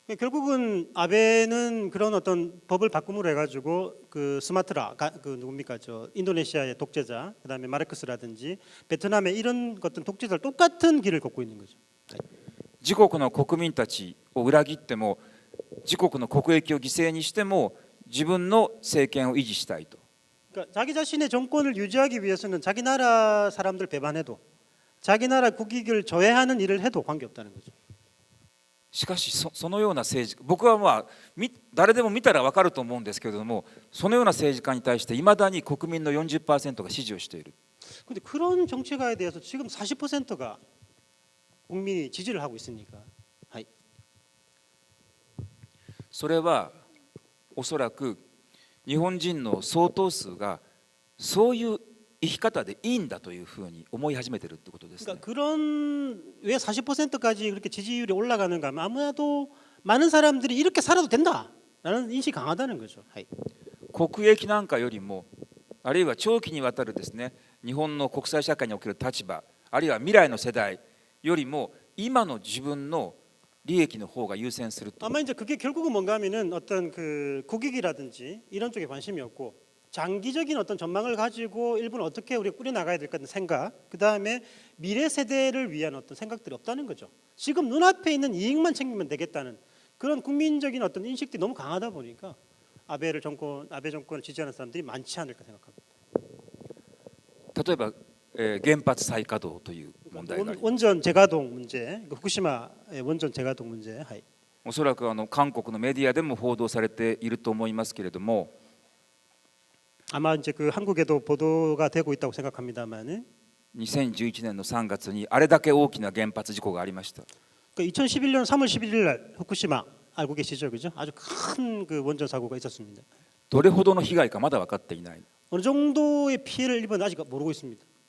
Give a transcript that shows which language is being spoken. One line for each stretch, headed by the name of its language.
Korean: 결국은 아베는 그런 어떤 법을 바꿈으로 해가지고 그 스마트라 그 누굽니까 저 인도네시아의 독재자 그다음에 마르크스라든지 베트남의 이런 어떤 독재자들 똑같은 길을 걷고 있는 거죠.
Japanese: 自国の国民たちを裏切っても自国の国益を犠牲にしても自分の政権を維持したいと。
Korean: 그러니까 자기 자신의 정권을 유지하기 위해서는 자기 나라 사람들 배반해도 자기 나라 국익을 저해하는 일을 해도 관계없다는 거죠.
Japanese: しかしそのような政治僕は誰でも見たら分かると思うんですけれどもそのような政治家に対していまだに国民の 40% が支持をしている。
Korean: 근데 그런 정치가에 대해서 지금 40%가 국민이 지지를 하고 있으니까.
Japanese: それはおそらく日本人の相当数がそういう生き方でいいんだというふうに思い始めているってことですね。
Korean: 그러니까 그런 왜 40%까지 그렇게 지지율이 올라가는가 하면 아무래도 많은 사람들이 이렇게 살아도 된다라는 인식이 강하다는 거죠.
Japanese: 国益なんかよりもあるいは長期にわたるですね日本の国際社会における立場あるいは未来の世代よりも今の自分の利益の方が優先すると。
Korean: 아마 이제 그게 결국은 뭔가 하면은 어떤 그 국익이라든지 이런 쪽에 관심이 없고 장기적인 어떤 전망을 가지고 일본을 어떻게 우리가 꾸려 나가야 될까 하는 생각, 그 다음에 미래 세대를 위한 어떤 생각들이 없다는 거죠. 지금 눈앞에 있는 이익만 챙기면 되겠다는 그런 국민적인 어떤 인식들이 너무 강하다 보니까 아베 정권을 지지하는 사람들이 많지 않을까 생각합니다.
Japanese: 例えば、原発再稼働という問題があります。
Korean: 원전 재가동 문제, 후쿠시마의 원전 재가동 문제.
Japanese: おそらく韓国のメディアでも報道されていると思いますけれども
Korean: 아마 이제 그 한국에도 보도가 되고 있다고 생각합니다만은
Japanese: 2011年の3月にあれだけ大きな原発事故がありました。
Korean: 2011년 3월 11일 날 후쿠시마 알고 계시죠, 그죠? 아주 큰 그 원전 사고가 있었습니다.
Japanese: どれほどの被害かまだ分かっていない。
Korean: 어느 정도의 피해를 입은 아직 모르고 있습니다.